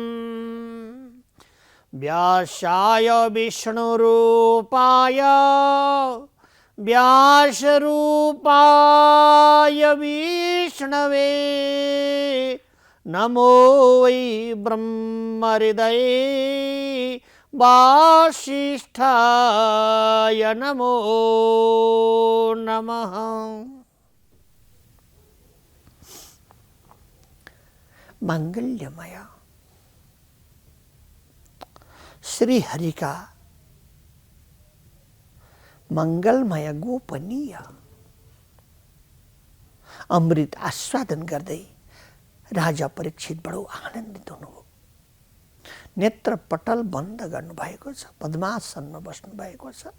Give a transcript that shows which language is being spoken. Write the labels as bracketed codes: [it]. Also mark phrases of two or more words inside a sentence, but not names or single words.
[sa] व्यासाय विष्णुरूपाय व्यासरूपाय विष्णवे नमो वै ब्रह्महृदये वासिष्ठाय नमो नमः। [ne] मंगल्यमय श्री हरि का मंगलमय गोपनीय अमृत आस्वादन गर्दै राजा परीक्षित बडो आनन्दित हुनुभयो। नेत्र पटल बन्द गर्नुभएको छ, पद्मासनमा बस्नु भएको छ।